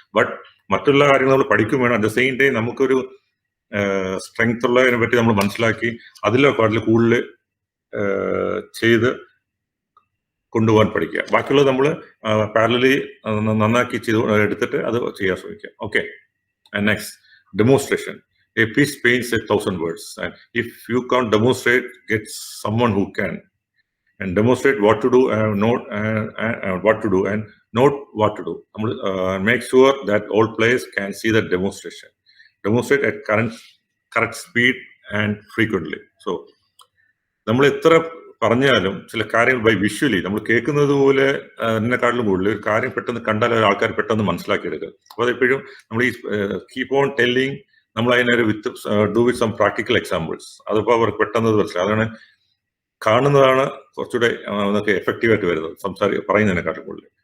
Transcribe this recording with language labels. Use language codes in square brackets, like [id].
[ml] But മറ്റുള്ള കാര്യങ്ങൾ നമ്മൾ പഠിക്കും വേണം. [en] at the same time [ml] നമുക്കൊരു സ്ട്രെങ്ത് ഉള്ളതിനെ പറ്റി നമ്മൾ മനസ്സിലാക്കി അതിലൊക്കെ കൂടുതൽ ചെയ്ത് കൊണ്ടുപോകാൻ പഠിക്കുക. ബാക്കിയുള്ളത് നമ്മൾ പാരലലി നന്നാക്കി എടുത്തിട്ട് അത് ചെയ്യാൻ ശ്രമിക്കുക. [en] Okay, and next demonstration. A piece paints 1,000 words, and if you can't demonstrate, get someone who can, and demonstrate what to do and note what to do and note what to do. Make sure that all players can see the demonstration. Demonstrate at correct speed and frequently. So [ml] നമ്മൾ എത്ര പറഞ്ഞാലും ചില കാര്യങ്ങൾ by visually നമ്മൾ കേൾക്കുന്നത് പോലെ അതിനെക്കാട്ടിലും കൂടുതൽ ഒരു കാര്യം പെട്ടെന്ന് കണ്ടാൽ ആൾക്കാർ പെട്ടെന്ന് മനസ്സിലാക്കിയെടുക്കുക. അപ്പോൾ അതെപ്പോഴും നമ്മൾ ഈ [en] keep on telling, [ml] നമ്മൾ അതിനൊരു [en] Do with some practical examples. [ml] അതിപ്പോൾ അവർക്ക് പെട്ടെന്ന് മനസ്സിലാവും. അതാണ് കാണുന്നതാണ് കുറച്ചുകൂടെ നമുക്ക് എഫക്റ്റീവായിട്ട് വരുന്നത് പറയുന്നതിനെക്കാട്ടും കൂടുതൽ.